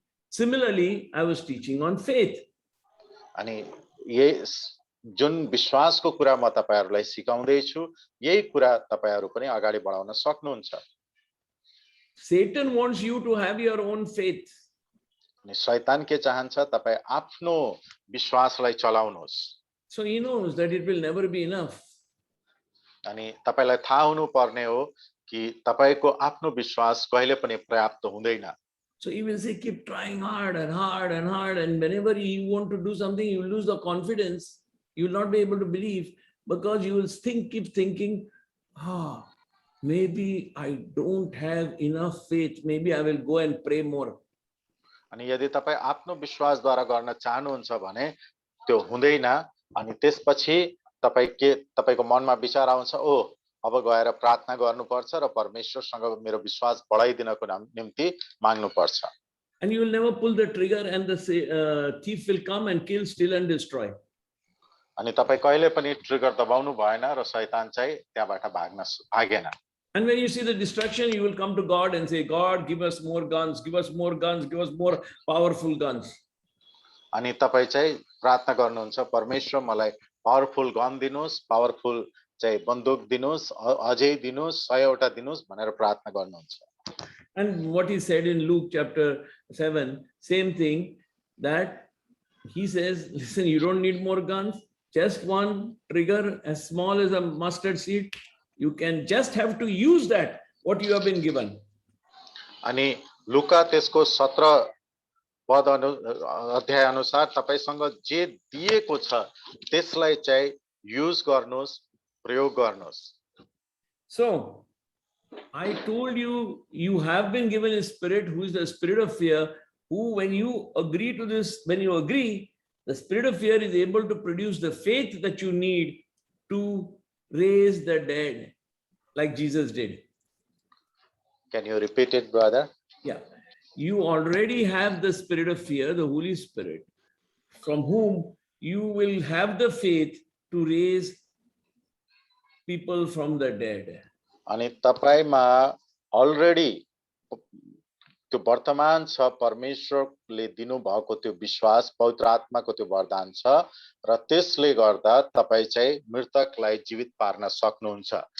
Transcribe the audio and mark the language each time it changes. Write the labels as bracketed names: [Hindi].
[English] Similarly, I was teaching on faith. [Nepali] अनि जुन विश्वासको कुरा म तपाईहरुलाई सिकाउँदै छु, यही कुरा तपाईहरु पनि अगाडि बढाउन सक्नुहुन्छ। [English] Satan wants you to have your own faith. [Nepali] अनि शैतान के चाहन्छ तपाई आफ्नो विश्वासलाई चलाउनुहोस्। [English] So he knows that it will never be enough. [Nepali] अनि तपाईलाई थाहा हुनु पर्ने हो कि तपाईको आफ्नो विश्वास कहिले पनि पर्याप्त हुँदैन। [English] So he will say, keep trying hard and hard and hard, and whenever you want to do something, you lose the confidence. You will not be able to believe because you will keep thinking, maybe I don't have enough faith. Maybe I will go and pray more. [Nepali] अनि यदि तपाई आफ्नो विश्वासद्वारा गर्न चाहनुहुन्छ भने त्यो हुँदैन अनि त्यसपछि तपाईको मनमा विचार आउँछ, अब गएर प्रार्थना गर्नुपर्छ र परमेश्वरसँग मेरो विश्वास बढाइदिनको निम्ति माग्नुपर्छ। [English] And you will never pull the trigger and the thief will come and kill, steal and destroy. [Nepali] अनि तपाई कहिले पनि ट्रिगर दबाउनु भएन र शैतान चाहिँ त्यहाँबाट भागेन। [English] And when you see the destruction, you will come to God and say, God, give us more guns, give us more guns, give us more powerful guns. [Nepali] अनि तपाई चाहिँ प्रार्थना गर्नुहुन्छ, परमेश्वर मलाई पावरफुल गन दिनुस्, पावरफुल चाहिँ बन्दुक दिनुस्, अझै दिनुस्, 100 वटा दिनुस् भनेर प्रार्थना गर्नुहुन्छ। [English] And what he said in Luke chapter 7, same thing, that he says, listen, you don't need more guns, just one trigger as small as a mustard seed. You can just have to use that, what you have been given. [Nepali] अनि लुका त्यसको 17 पद अध्याय अनुसार तपाईसँग जे दिएको छ त्यसलाई चाहिँ युज गर्नुस्, प्रयोग गर्नुस्। [English] So I told you, you have been given a spirit who is the spirit of fear, who when you agree to this, the spirit of fear is able to produce the faith that you need to raise the dead, like Jesus did. Can you repeat it, brother? Yeah. You already have the spirit of fear, the Holy Spirit, from whom you will have the faith to raise people from the dead. [Nepali] अनि तपाईमा already त्यो वर्तमान छ, परमेश्वरले दिनुभएको त्यो विश्वास, पवित्र आत्माको त्यो वरदान छ र त्यसले गर्दा तपाई चाहिँ मृतकलाई जीवित पार्न सक्नुहुन्छ।